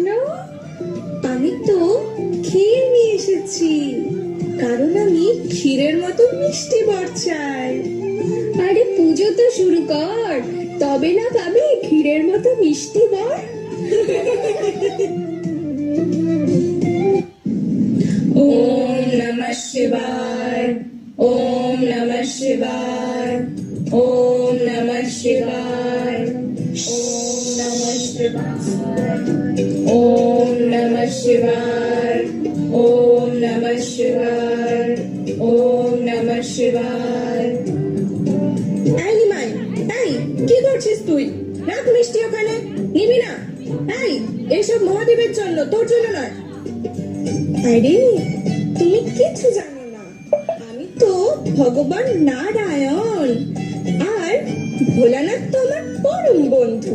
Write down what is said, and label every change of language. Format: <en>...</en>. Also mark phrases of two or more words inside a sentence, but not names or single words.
<bn>আমি তো ক্ষীর নিয়ে এসেছি, কারণ আমি ক্ষীরের মতো মিষ্টি বর চাই। আরে পুজো তো শুরু কর, তবে না পাবি ক্ষীরের মতো মিষ্টি বর।</bn> <sa>ओम नमः शिवाय, ओम नमः शिवाय, ओम नमः शिवाय, ओम नमः शिवाय, ओम नमः शिवाय, ओम नमः शिवाय, ओम नमः शिवाय।</sa> <bn>এই নিমাই, এই কি করছিস তুই? রাখ মিষ্টি ওখানে, নিবি না? এই এসব মহাদেবের জন্য, তোর জন্য নয়। আরে তুমি কিছু জানো না, আমি তো ভগবান নারায়ণ, আর ভোলানাথ তো আমার পরম বন্ধু।</bn>